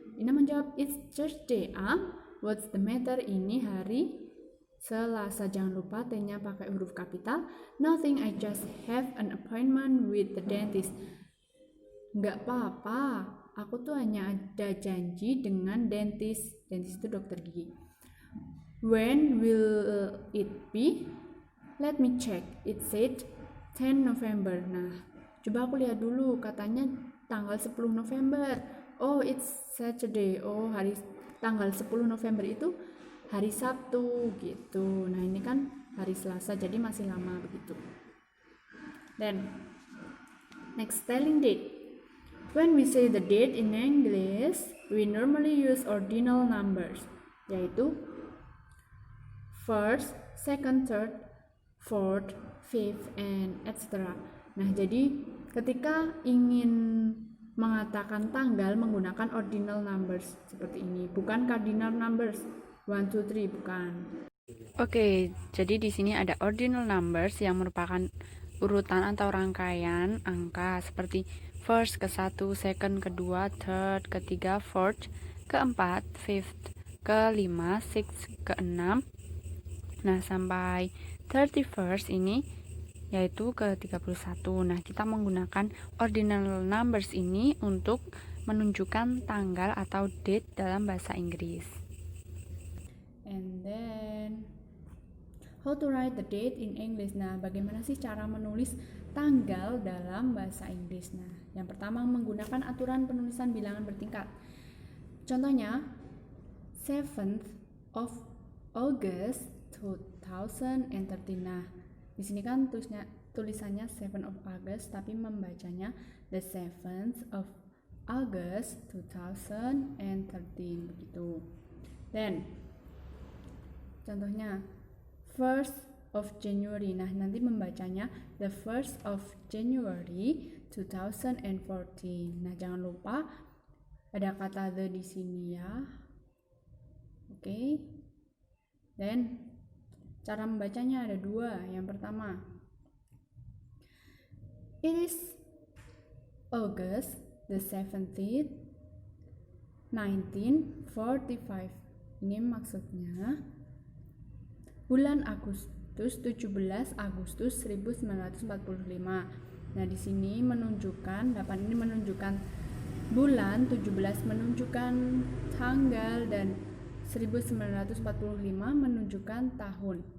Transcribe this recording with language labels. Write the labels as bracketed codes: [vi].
[id] Ina menjawab, [en] it's Thursday. What's the matter? [id] Ini hari Selasa. Jangan lupa T-nya pakai huruf kapital. [en] Nothing, I just have an appointment with the dentist. [id] Nggak apa-apa, aku tuh hanya ada janji dengan dentist. Dentist itu dokter gigi. [en] When will it be? Let me check. It said 10 November. [id] Nah, coba aku lihat dulu. Katanya tanggal 10 November. [en] Oh, it's Saturday. [id] Oh, tanggal 10 November itu hari Sabtu gitu. Nah, ini kan hari Selasa, jadi masih lama begitu. [en] Then, next, telling date. When we say the date in English, we normally use ordinal numbers, yaitu first, second, third, fourth, fifth, and etc. [id] Nah, jadi ketika ingin mengatakan tanggal menggunakan ordinal numbers seperti ini, bukan cardinal numbers 1, 2, 3, bukan. Oke, jadi di sini ada ordinal numbers yang merupakan urutan atau rangkaian angka seperti first ke 1, second ke 2, third ke 3, fourth ke 4, fifth ke 5, sixth ke 6. Nah, sampai 31st ini yaitu ke 31. Nah, kita menggunakan ordinal numbers ini untuk menunjukkan tanggal atau date dalam bahasa Inggris. [en] And then how to write the date in English. [id] Nah, bagaimana sih cara menulis tanggal dalam bahasa Inggris? Nah, yang pertama menggunakan aturan penulisan bilangan bertingkat. Contohnya 7th of August 2013. Nah, di sini kan tulisannya 7 of August, tapi membacanya [en] the 7th of August 2013 [id] begitu. Then contohnya 1st of January. Nah, nanti membacanya [en] the 1st of January 2014. [id] Nah, jangan lupa ada kata the di sini ya. Oke. Dan cara membacanya ada dua. Yang pertama, [en] it is August the 17th 1945. [id] Ini maksudnya bulan Agustus 17 Agustus 1945. Nah, di sini menunjukkan 8 ini menunjukkan bulan, 17 menunjukkan tanggal, dan 1945 menunjukkan tahun.